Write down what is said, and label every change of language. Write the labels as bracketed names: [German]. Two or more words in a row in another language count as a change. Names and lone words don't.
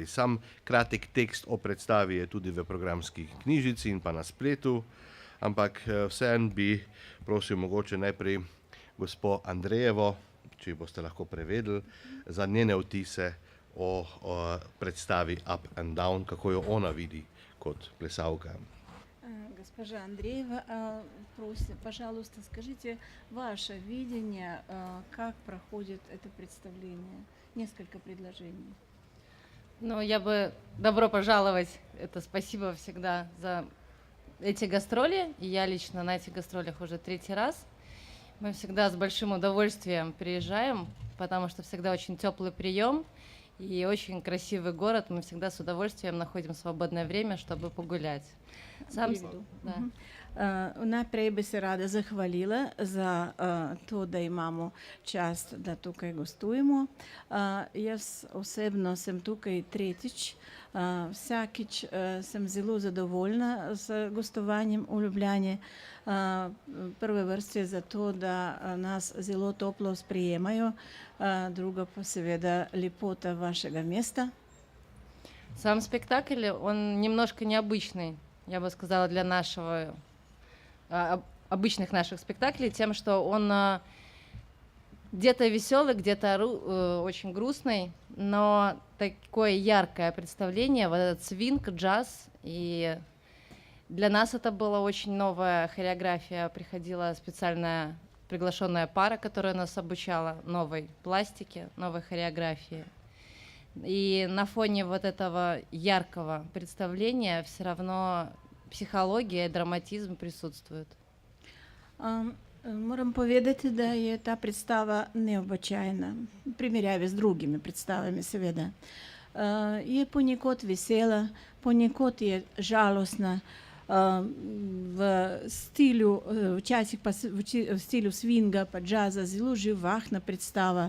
[Slovenian] Sam kratek tekst o predstavi je tudi v programski knjižici in pa na spletu, ampak vseeno bi prosil mogoče najprej gospo Andrejevo, če boste lahko prevedli, za njene vtise o predstavi Up and Down, kako jo ona vidi kot plesalka. [Russian] Госпожа Андреева, просит, пожалуйста, скажите ваше видение, как проходит это представление. Несколько предложений. Ну, я бы добро пожаловать. Это спасибо всегда за эти гастроли. И я лично на этих гастролях уже 3-й раз. Мы всегда с большим удовольствием приезжаем, потому что всегда очень теплый прием и очень красивый город. Мы всегда с удовольствием находим свободное время, чтобы pogulять. [Slovenian] Najprej bi se rada zahvalila za to, da imamo čast, da tukaj gostujemo. Jaz osebno sem tukaj 3-tič. Vsakič sem zelo zadovoljna z gostovanjem v Ljubljani. Prve vrste zato, da nas zelo toplo sprejemajo, drugo pa seveda lepota vašega mesta. [Russian] Сам спектакль, он немножко необычный, я бы сказала, для нашего, обычных наших спектаклей, тем, что он где-то веселый, где-то очень грустный, но такое яркое представление, вот этот свинг, джаз, и для нас это была очень новая хореография, приходила специальная приглашенная пара, которая нас обучала новой пластике, новой хореографии. И на фоне вот этого яркого представления все равно психология и драматизм присутствуют. [Slovenian] Moram povedati, da je ta predstava neobičajna, v primerjavi z drugimi predstavami seveda. Je ponekod vesela, ponekod je žalostna, v stilu, včasih pa v stilu swinga pa džaza, zelo živahna predstava.